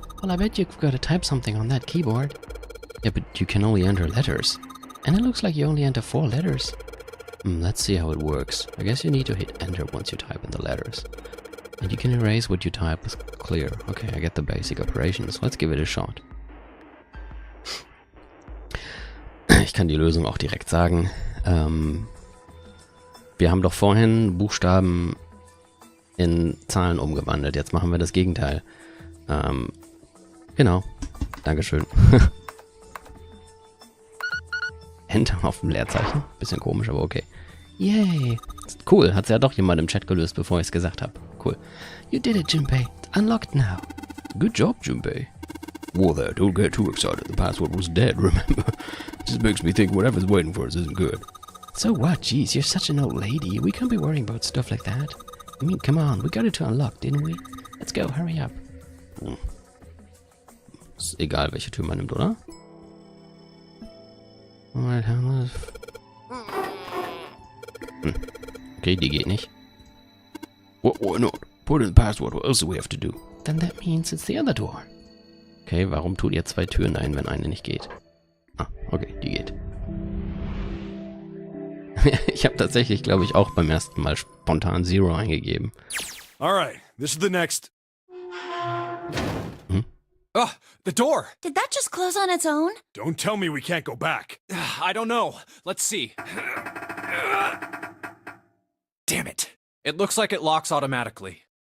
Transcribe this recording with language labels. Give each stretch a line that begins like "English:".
English: Well, I bet you've got to type something on that keyboard. Yeah, but you can only enter letters. And it looks like you only enter 4 letters. Let's see how it works. I guess you need to hit enter once you type in the letters. And you can erase what you type as clear. Okay, I get the basic operations. Let's give it a shot.
German: Ich kann die Lösung auch direkt sagen. Wir haben doch vorhin Buchstaben in Zahlen umgewandelt. Jetzt machen wir das Gegenteil. Genau. Dankeschön. Enter auf dem Leerzeichen. Bisschen komisch, aber okay. Yay. Cool. Hat's ja doch jemand im Chat gelöst, bevor ich es gesagt habe.
English: Cool. You did it, Junpei. It's unlocked now. Good job, Junpei. Whoa there, don't get too excited. The password was dead, remember? Just makes me think whatever's waiting for us isn't good. So what? Jeez, you're such an old lady. We can't be worrying about stuff like that. I mean, come on. We got it to unlock, didn't we? Let's go, hurry up.
German: Ist egal, welche Tür man nimmt, oder? Alright, okay, die geht nicht.
English: Why not? Put in the password, what else do we have to do? Then that means it's the other door.
German: Okay, warum tut ihr 2 Türen ein, wenn eine nicht geht? Ah, okay, die geht. Ich habe tatsächlich, glaube ich, auch beim ersten Mal spontan 0 eingegeben.
English: Alright, this is the next. Oh, the door! Did that just close on its own? Don't tell me we can't go back. I don't know. Let's see. Damn it. It looks like it locks automatically.